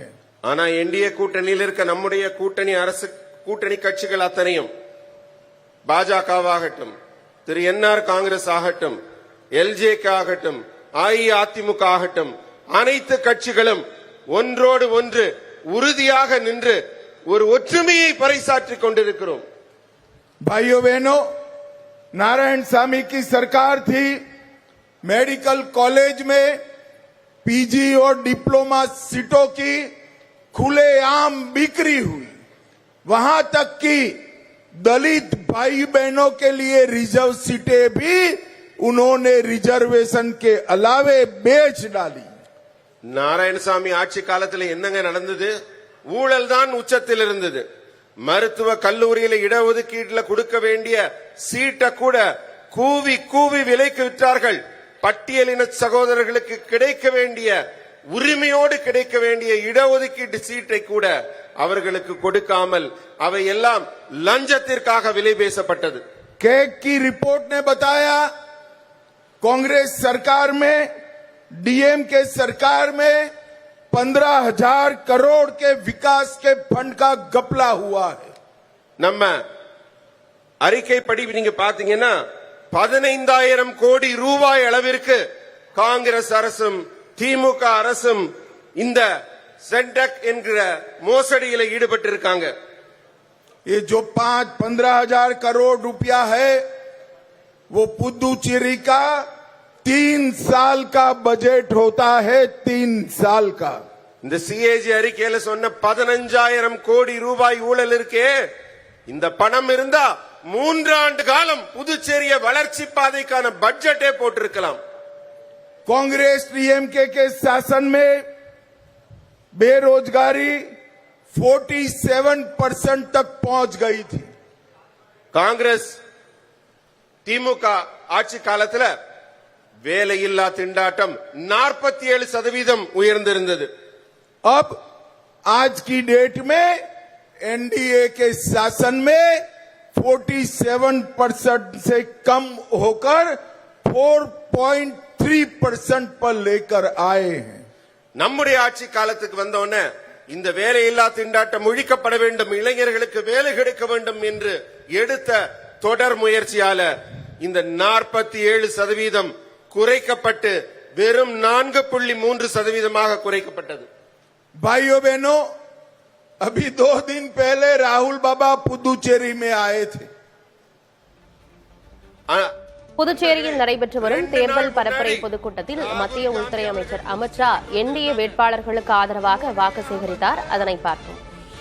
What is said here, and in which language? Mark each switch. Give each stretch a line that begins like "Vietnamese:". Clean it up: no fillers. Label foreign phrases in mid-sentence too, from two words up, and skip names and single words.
Tamil: ஆனா என்டிஏ கூட்டணியில் இருக்க நம்முடைய கூட்டணி அரசு கூட்டணி கட்சிகள் அத்தனையும் பாஜகவாகட்டும், திரு என்ஆர் காங்கிரஸ் ஆகட்டும், எல்ஜேகே ஆகட்டும், அஇஅதிமுக ஆகட்டும், அனைத்து கட்சிகளும் ஒன்றோடு ஒன்று உறுதியாக நின்று ஒரு ஒற்றுமையை பறைசாற்றிக் கொண்டிருக்கிறோம்.
Hindi: भाइयों बहनों, नारायण सामी की सरकार थी,
English: medical college
Hindi: में पीजी और डिप्लोमा सीटों की खुलेआम बिक्री हुई. वहां तक कि दलित भाई बहनों के लिए रिजर्व सीटें भी उन्होंने रिजर्वेशन के अलावे बेच डाली.
Tamil: நாராயணசாமி ஆட்சி காலத்தில் என்னங்க நடந்தது? ஊழல் தான் உச்சத்தில் இருந்தது. மருத்துவ கல்லூரியில இடஒதுக்கீட்டுல கொடுக்க வேண்டிய சீட்டை கூட கூவி கூவி விலைக்கு விற்றார்கள். பட்டியலின சகோதரர்களுக்கு கிடைக்க வேண்டிய உரிமையோடு கிடைக்க வேண்டிய இடஒதுக்கீட்டு சீட்டை கூட அவர்களுக்கு கொடுக்காமல் அவை எல்லாம் லஞ்சத்திற்காக விலை பேசப்பட்டது.
Hindi: कैग की रिपोर्ट ने बताया कांग्रेस सरकार में, डीएमके सरकार में 15,000 करोड़ के विकास के फंड का घपला हुआ है.
Tamil: நம்ம அறிக்கைப்படி நீங்க பாத்தீங்கன்னா 15,000 கோடி ரூபாய் அளவிற்கு காங்கிரஸ் அரசும் திமுக அரசும் இந்த சென்டெக் என்கிற மோசடியில ஈடுபட்டிருக்காங்க.
Hindi: ये जो 15,000 करोड़ रुपया है वो पुदुचेरी का 3 साल का बजट होता है, 3 साल का।
Tamil: இந்த சிஏஜி அறிக்கையில சொன்ன 15,000 கோடி ரூபாய் ஊழல் இருக்கே, இந்த பணம் இருந்தா 3 ஆண்டு காலம் புதுச்சேரிய வளர்ச்சி பாதைக்கான பட்ஜெட்டே போட்டிருக்கலாம்.
Hindi: कांग्रेस डीएमके के शासन में बेरोजगारी 47% तक पहुंच गई थी।
Tamil: காங்கிரஸ் திமுக ஆட்சி காலத்துல வேலையில்லா திண்டாட்டம் 47% உயர்ந்திருந்தது.
Hindi: अब आज की डेट में एनडीए के शासन में 47% से कम होकर 4.3% पर लेकर आए हैं।
Tamil: நம்முடைய ஆட்சி காலத்துக்கு வந்தோடனே இந்த வேலையில்லா திண்டாட்டம் ஒழிக்கப்பட வேண்டும், இளைஞர்களுக்கு வேலை கிடைக்க வேண்டும் என்று எடுத்த தொடர் முயற்சியால இந்த 47% குறைக்கப்பட்டு வெறும் 4.3% குறைக்கப்பட்டது.
Hindi: भाइयों बहनों, अभी 2 दिन पहले राहुल बाबा पुदुचेरी में आए थे।
Tamil: புதுச்சேரியில் நடைபெற்று வரும் தேர்தல் பரப்புரை பொதுக்கூட்டத்தில் மத்திய உள்துறை அமைச்சர் அமித்ஷா என்டிஏ வேட்பாளர்களுக்கு ஆதரவாக வாக்கு சேகரித்தார். அதனை பார்த்தோம்.